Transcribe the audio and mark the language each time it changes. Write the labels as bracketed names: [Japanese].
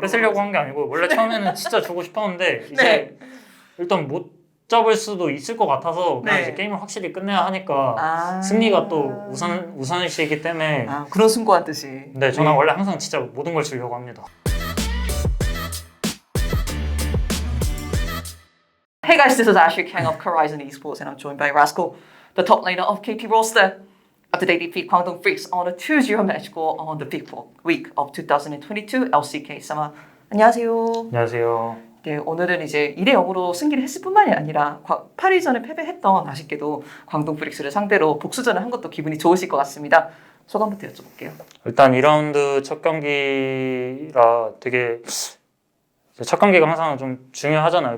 [Korean] 뺏으려고 한 게 아니고 원래 처음에는 진짜 주고 싶었는데 이제 일단 못 잡을 수도 있을 것 같아서 그냥 이제 게임을 확실히 끝내야 하니까 승리가 또 우선시이기 때문에 그런 승부한 뜻이. 네 저는 원래 항상 진짜 모든 걸 주려고 합니다. [English] Hey guys, this is Ashley Kang of Horizon Esports and I'm joined by Rascal, the top laner of KT roster. After they defeat Kwangdong Freaks on a 2-0 match score on the big week of 2022 LCK Summer. [Korean] 안녕하세요. 안녕하세요. 네, 오늘은 이제 2-0으로 승리를 했을 뿐만이 아니라 8위전에 패배했던 아쉽게도 광동 프릭스를 상대로 복수전을 한 것도 기분이 좋으실 것 같습니다. 소감부터 여쭤볼게요. 일단 2라운드 첫 경기라 되게 첫 경기가 항상 좀 중요하잖아요.